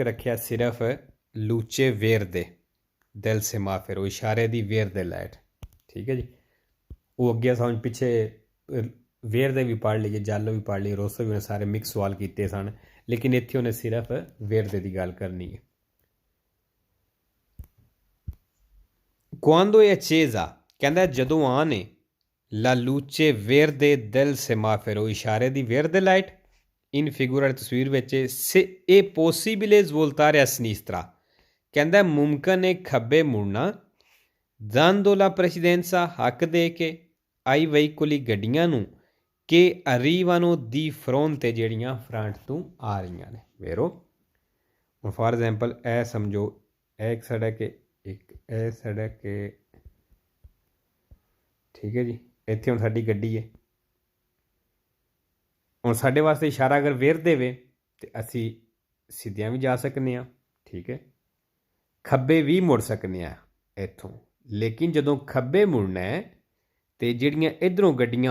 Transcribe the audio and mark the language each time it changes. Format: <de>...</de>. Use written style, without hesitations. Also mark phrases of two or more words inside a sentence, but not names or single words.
<pa>ਰੱਖਿਆ ਸਿਰਫ</pa> <it>luce verde del semaforo</it> <pa>ਇਸ਼ਾਰੇ ਦੀ ਵੇਰਦੇ ਲਾਈਟ ਠੀਕ ਹੈ ਜੀ ਉਹ ਅੱਗੇ ਸਮਝ ਪਿੱਛੇ ਵੇਰਦੇ ਵੀ ਪੜ੍ਹ ਲਈਏ ਜਾਲੋ ਵੀ ਪੜ੍ਹ ਲਈ ਰੋਸੋ ਵੀ ਉਹਨੇ ਸਾਰੇ ਮਿਕਸ ਸਵਾਲ ਕੀਤੇ ਸਨ ਲੇਕਿਨ ਇੱਥੇ ਉਹਨੇ ਸਿਰਫ ਵੇਰਦੇ ਦੀ ਗੱਲ ਕਰਨੀ ਹੈ</pa> <it>Quando è accesa</it> <pa>ਕਹਿੰਦਾ ਜਦੋਂ ਆਨ ਹੈ</pa> <it>la luce verde del semaforo</it> <pa>ਇਸ਼ਾਰੇ ਦੀ</pa> <it>verde ਲਾਈਟ in figura</it> <pa>ਤਸਵੀਰ ਵਿੱਚ</pa> <it>se è possibile svoltare a sinistra</it> <pa>ਕਹਿੰਦਾ ਮੁਮਕਨ ਹੈ ਖੱਬੇ ਮੁੜਨਾ</pa> <it>dando la precedenza</it> <pa>ਹੱਕ ਦੇ ਕੇ</pa> <it>ai veicoli</it> <pa>ਗੱਡੀਆਂ ਨੂੰ ਕਿ</pa> <it>arrivano di fronte</it> <pa>ਜਿਹੜੀਆਂ ਫਰੰਟ ਤੋਂ ਆ ਰਹੀਆਂ ਨੇ ਵੇਰੋ ਹੁਣ</pa> <en>for example</en> <pa>ਇਹ ਸਮਝੋ ਇਹ ਇੱਕ ਸੜਕ ਹੈ ਇੱਕ ਇਹ ਸੜਕ ਹੈ ਠੀਕ ਹੈ ਜੀ ਇੱਥੇ ਹੁਣ ਸਾਡੀ ਗੱਡੀ ਹੈ ਹੁਣ ਸਾਡੇ ਵਾਸਤੇ ਇਸ਼ਾਰਾ ਅਗਰ ਵੇਰ ਦੇਵੇ ਤਾਂ ਅਸੀਂ ਸਿੱਧਿਆਂ ਵੀ ਜਾ ਸਕਦੇ ਹਾਂ ਠੀਕ ਹੈ ਖੱਬੇ ਵੀ ਮੁੜ ਸਕਦੇ ਹਾਂ ਇੱਥੋਂ ਲੇਕਿਨ ਜਦੋਂ ਖੱਬੇ ਮੁੜਨਾ ਹੈ ਅਤੇ ਜਿਹੜੀਆਂ ਇੱਧਰੋਂ ਗੱਡੀਆਂ</pa>